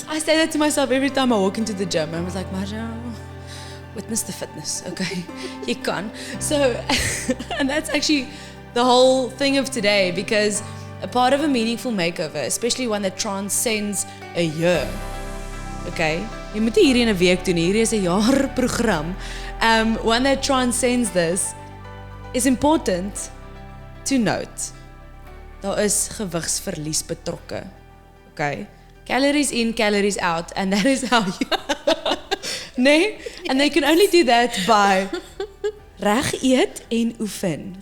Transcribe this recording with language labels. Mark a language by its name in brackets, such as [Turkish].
[English] I say that to myself every time I walk into the gym. I was like, Marcia, witness the fitness, okay? You can. So, and that's actually the whole thing of today, because a part of a meaningful makeover, especially one that transcends a year, okay? [Afrikaans] Jy moet hierdie in 'n week doen, hierdie is 'n jaar program. [English] One that transcends this is important to note. [Afrikaans] Daar is gewigsverlies betrokke, okay? [English] Calories in, calories out, and that is how you... Nee, and they can only do that by [Afrikaans] reg eet en oefen.